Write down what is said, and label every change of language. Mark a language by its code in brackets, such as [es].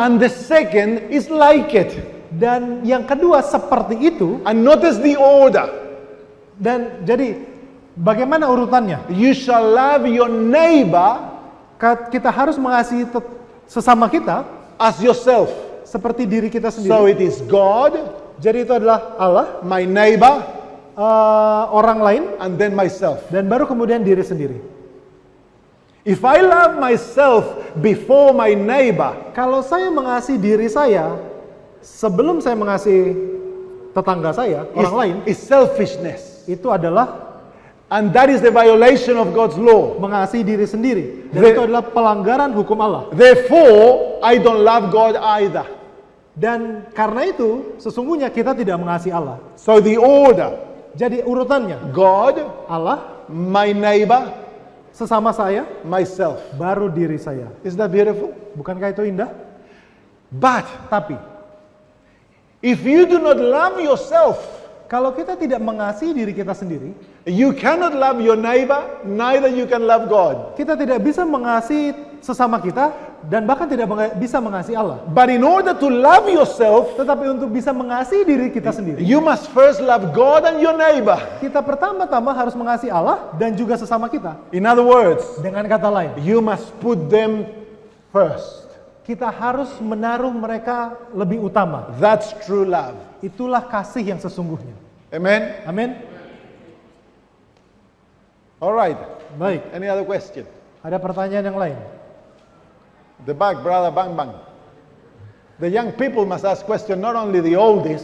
[en] and the second is like it. [id] dan yang kedua seperti itu. [en] And notice the order. [id] Dan jadi bagaimana urutannya? [en] You shall love your neighbor [id] Kita harus mengasihi sesama kita [en] as yourself. [id] seperti diri kita [en] So [id] sendiri. [en] it is God, [id] Jadi itu adalah Allah, [en] my neighbor, [id] orang lain, [en] and then myself. [id] dan baru kemudian diri sendiri. [en] If I love myself before my neighbor, [id] Kalau saya mengasihi diri saya sebelum saya mengasihi tetangga saya, orang lain, [en] is selfishness. [id] itu adalah [en] And that is the violation of God's law. [id] mengasihi diri sendiri. Dan [en] The- [id] itu adalah pelanggaran hukum Allah. [en] Therefore, I don't love God either. [id] Dan karena itu, sesungguhnya kita tidak mengasihi Allah. [en] So the order, [id] Jadi urutannya, [en] God, [id] Allah, [en] my neighbor, [id] sesama saya, [en] myself. [id] baru diri saya. [en] Isn't that beautiful? [id] Bukankah itu indah? [en] But [id] Tapi, [en] if you do not love yourself, [id] kalau kita tidak mengasihi diri kita sendiri, [en] you cannot love your neighbor, neither you can love God. [id] kita tidak bisa mengasihi sesama kita, dan bahkan tidak bisa mengasihi Allah. [en] But in order to love yourself, [id] Tetapi untuk bisa mengasihi diri kita sendiri, [en] you must first love God and your neighbor. [id] kita pertama-tama harus mengasihi Allah dan juga sesama kita. [en] In other words, [id] Dengan kata lain, [en] you must put them first. [id] kita harus menaruh mereka lebih utama. [en] That's true love. [id] Itulah kasih yang sesungguhnya. [en] Amen? [id] Amin. [en] All right. [id] Baik, [en] Any other question? [id] ada pertanyaan yang lain? [en] The back, brother Bang Bang. The young people must ask question, not only the oldies.